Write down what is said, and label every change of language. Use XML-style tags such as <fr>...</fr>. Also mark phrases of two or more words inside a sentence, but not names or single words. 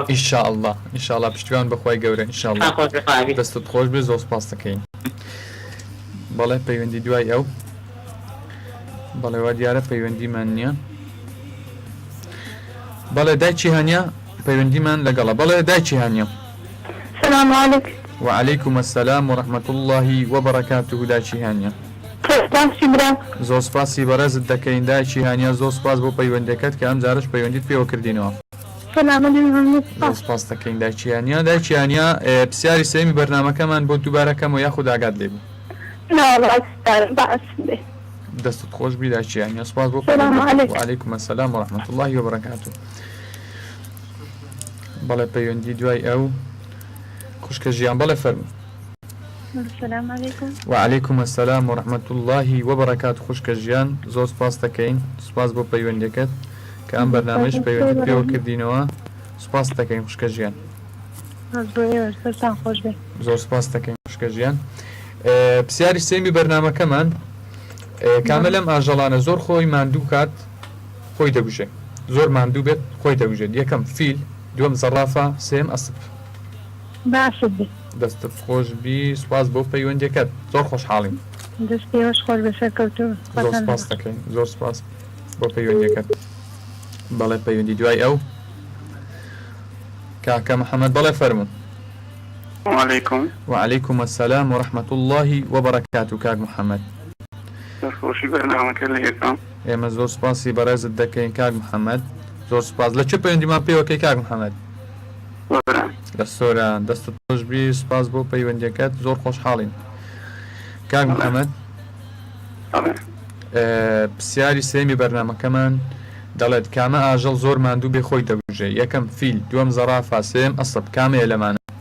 <ckb>ئینشاءالله ئینشاءالله پشتیوان بەخوای گەورە ئینشاءالله. دەستت خۆش بێ زۆر سپاس دەکەین. بەڵێ پەیوەندی دوای ئەو بەڵێ وا دیارە پەیوەندیمان نییە. بەڵێ دایکی هەنیا پەیوەندیمان لەگەڵە بەڵێ دایکی هەنیا.</ckb> <ar>السلام عليكم. وعليكم السلام ورحمة الله وبركاته دایکی هەنیا.</ar> <ckb>دامشي برام. زۆر سپاسی بەڕێزت دەکەین دایکی هەنیا زۆر سپاس بۆ پەیوەندەکەت کە ئەم جارش پەیوەندیت پێوە کردینەوە.</ckb> <ar>سلام عليكم.</ar> <ckb>زۆر سپاس دەکەین دایکی هەنیا. دایکی هەنیا پرسیاری سێمی بەرنامەکەمان بۆ دووبارەکەمەوە یاخود ئاگات لێ بوو.</ckb> <ar>لا والله استاذ بأس به.</ar> <ckb>دەستت خۆش بی دایکی هەنیا سپاس بۆ</ckb> <ar>سلام عليكم. وعليكم السلام ورحمة الله وبركاته.</ar> <ckb>بەڵێ پەیوەندی دوای ئەو خوشکە ژیان بەڵێ فەرموو.</ckb> <ar>السلام عليكم. وعليكم السلام ورحمة الله وبركاته</ar> <ckb>خوشکە ژیان زۆر سپاس دەکەین سپاس بۆ پەیوەندەکەت کە ئەم بەرنامەش پەیوەندی پێوە کردینەوە سپاس دەکەین خوشکە ژیان سەرتان خۆش بێ. زۆر سپاس دەکەین خوشکە ژیان. پرسیاری سێمی بەرنامەکەمان کامە لەم ئاژەڵانە زۆر خۆی ماندوو کات خۆی دەبژێ زۆر ماندوو بێت خۆی دەبژێت یەکەم فیل دووەم زەڕافە سێم ئەسپ. باشت بێ. دەستت خۆش بی سپاس بۆ پەیوەندەکەت زۆر خۆشحاڵین. دەستێوەش خۆش بە سەرکەوتوو. زۆر سپاس دەکەین زۆر سپاس بۆ پەیوەندەکەت. بەڵێ پەیوەندی دوای ئەو کاکە محەممەد بەڵێ فەرموو.</ckb> <ar>وعليكم. وعليكم السلام ورحمة الله وبركاته كاك محمد.</ar> <ckb>خۆشی بەرنامەکە لە یەکەم. ئێمە زۆر سپاسی بەڕێزت دەکەین کاک محەممەد زۆر سپاس. لە چه پەیوەندیمان پێوەکەی کاک محەممەد؟ لە سۆران دەستت خۆش بی سپاس بۆ پەیوەندەکەت زۆر خۆشحاڵین. کاک محەممەد پرسیاری سێمی بەرنامەکەمان دەڵێت کامە ئاژەڵ زۆر ماندوو بێ خۆی دەبژێ یەکەم فیل دووەم زەڕافە سێم ئەسپ کامەیە لەمانە؟</ckb>